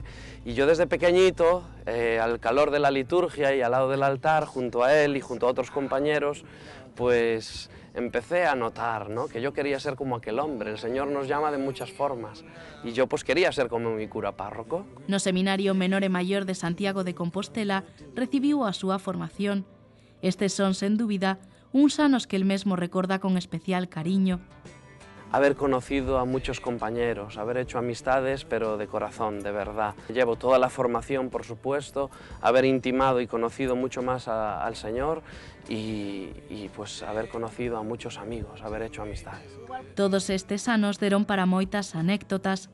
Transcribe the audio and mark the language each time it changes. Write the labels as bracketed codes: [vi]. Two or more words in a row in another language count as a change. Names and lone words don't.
[es] Y yo desde pequeñito, al calor de la liturgia y al lado del altar, junto a él y junto a otros compañeros, pues empecé a notar, ¿no?, que yo quería ser como aquel hombre. El Señor nos llama de muchas formas y yo pues quería ser como mi cura párroco. [gl] No Seminario Menor e Maior de Santiago de Compostela recibiu a súa formación. Estes son, sen dúbida, uns anos que el mesmo recorda con especial cariño. [es] Haber conocido a muchos compañeros, haber hecho amistades, pero de corazón, de verdad. Llevo toda la formación, por supuesto, haber intimado y conocido mucho más al Señor y pues haber conocido a muchos amigos, haber hecho amistades. [gl] Todos estes anos deron para moitas anécdotas.